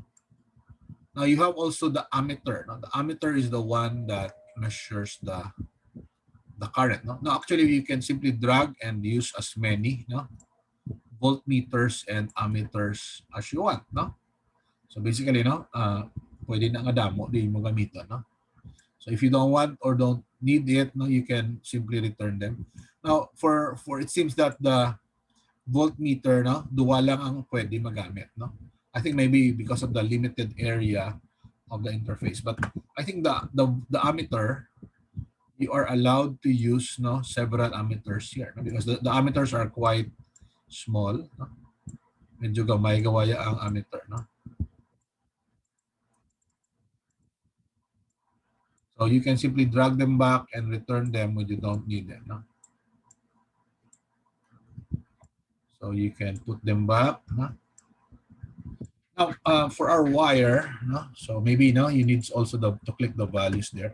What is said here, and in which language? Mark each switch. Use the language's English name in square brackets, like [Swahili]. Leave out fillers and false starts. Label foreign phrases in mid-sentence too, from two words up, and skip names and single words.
[English] Now you have also the ammeter. Now the ammeter is the one that measures the current. Now actually you can simply drag and use as many voltmeters and ammeters as you want. So basically [Hiligaynon] pwede na nga damo di mo gamiton. [English] So if you don't want or don't need it, you can simply return them. Now for it seems that the voltmeter dual [Hiligaynon] lang ang pwede magamit. [English] I think maybe because of the limited area of the interface, but I think the ammeter, you are allowed to use several ammeters here because the ammeters are quite small. [Hiligaynon] Medyo gamay gawaya ang ammeter. [English] So you can simply drag them back and return them when you don't need them. So you can put them back. Now, for our wire, so maybe you need also to click the values there.